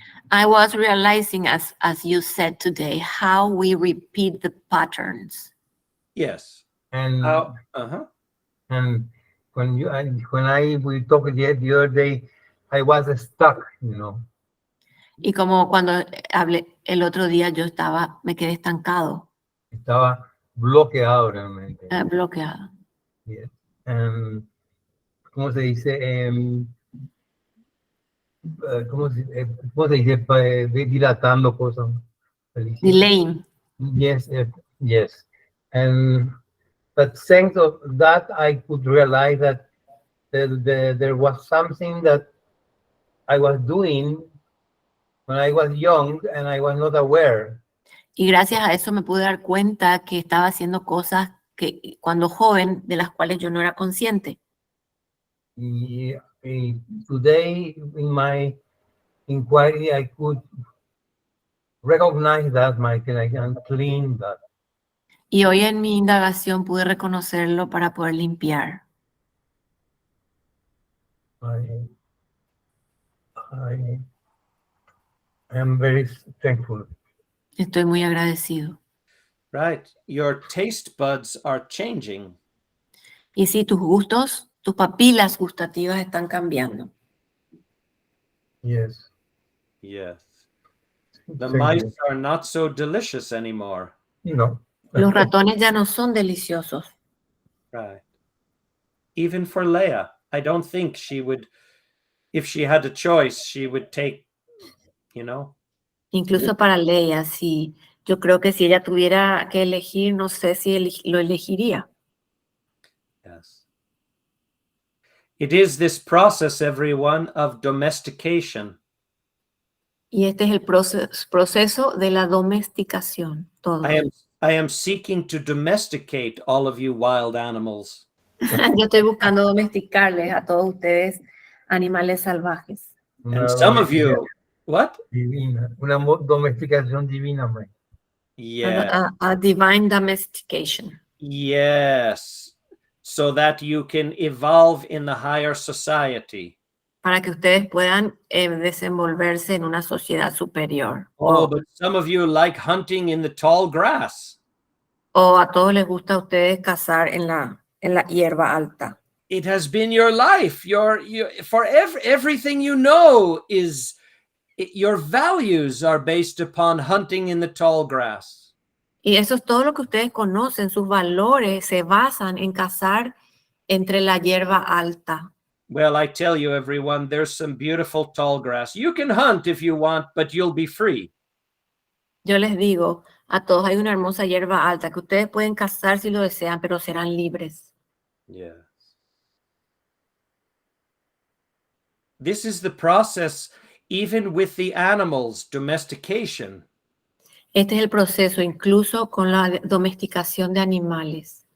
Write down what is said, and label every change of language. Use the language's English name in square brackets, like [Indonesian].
[English] I was realizing, as you said today, how we repeat the patterns. Yes. And And when we talked the other day, I was stuck, you know. [Spanish] Y como cuando hablé el otro día, me quedé estancado. Estaba bloqueado realmente. Bloqueado. [English] Yes. [Spanish] ¿Cómo se dice? ¿Cómo se dice? Dilatando cosas. [English] Delaying. Yes, yes. But thanks of that, I could realize that there was something that I was doing when I was young and I was not aware. [Spanish] Y gracias a eso me pude dar cuenta que estaba haciendo cosas que cuando joven de las cuales yo no era consciente. [English] Today, in my inquiry, I could recognize that, Michael, I can clean that. [Spanish] Y hoy en mi indagación pude reconocerlo para poder limpiar. [English] I am very thankful. [Spanish] Estoy muy agradecido. [English] right, your taste buds are changing. [Spanish] Y sí, tus gustos, tus papilas gustativas están cambiando. [English] Yes. Yes. The Thank mice you. are not so delicious anymore. No. [Spanish] Los ratones ya no son deliciosos. [English] Right. Even for Leia, I don't think she would if she had a choice, she would take, you know. [Spanish] Incluso para Leia, sí. Yo creo que si ella tuviera que elegir, no sé si lo elegiría. [English] Yes. It is this process, everyone, of domestication. [Spanish] Y este es el proceso de la domesticación, todo. [English] I am seeking to domesticate all of you wild animals. [Spanish] Yo estoy buscando domesticarles a todos ustedes animales salvajes. [English] And some of you, what? [Spanish] Divina, una domesticación divina, hombre. [English] Yeah. A divine domestication. Yes. So that you can evolve in the higher society. [Spanish] Para que ustedes puedan desenvolverse en una sociedad superior. [English] Oh, but some of you like hunting in the tall grass. [Spanish] O a todos les gusta a ustedes cazar en la hierba alta. [English] It has been your life. Everything you know is your values are based upon hunting in the tall grass. [Spanish] Y eso es todo lo que ustedes conocen. Sus valores se basan en cazar entre la hierba alta. [English] Well, I tell you, everyone, there's some beautiful tall grass. You can hunt if you want, but you'll be free. [Spanish] Yo les digo, a todos hay una hermosa hierba alta que ustedes pueden cazar si lo desean, pero serán libres. [English] Yes. This is the process, even with the animals, domestication. [Spanish] Este es el proceso, incluso con la domesticación de animales.